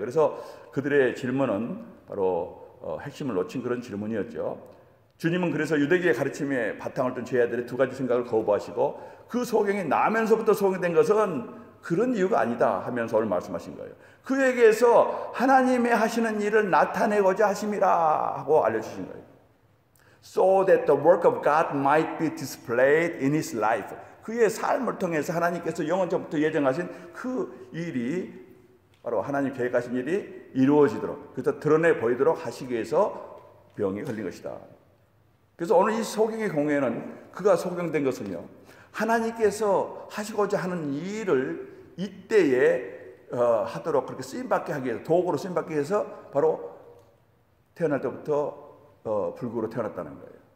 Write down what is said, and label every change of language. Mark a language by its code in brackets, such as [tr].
[ko] 그래서 그들의 질문은 바로 핵심을 놓친 그런 질문이었죠. 주님은 그래서 유대교의 가르침에 바탕을 둔 제자들의 두 가지 생각을 거부하시고 그 소경이 나면서부터 소경된 것은 그런 이유가 아니다 하면서 오늘 말씀하신 거예요. 그에게서 하나님의 하시는 일을 나타내고자 하심이라 하고 알려주신 거예요. [en] So that the work of God might be displayed in his life. [ko] 그의 삶을 통해서 하나님께서 영원전부터 예정하신 그 일이 바로 하나님 계획하신 일이 이루어지도록, 그래서 드러내 보이도록 하시기 위해서 병이 걸린 것이다. 그래서 오늘 이 소경의 경우에는 그가 소경된 것은요, 하나님께서 하시고자 하는 일을 이때에 하도록 그렇게 쓰임받게 하기 위해서, 도구로 쓰임받기 위해서 바로 태어날 때부터 불구로 태어났다는 거예요.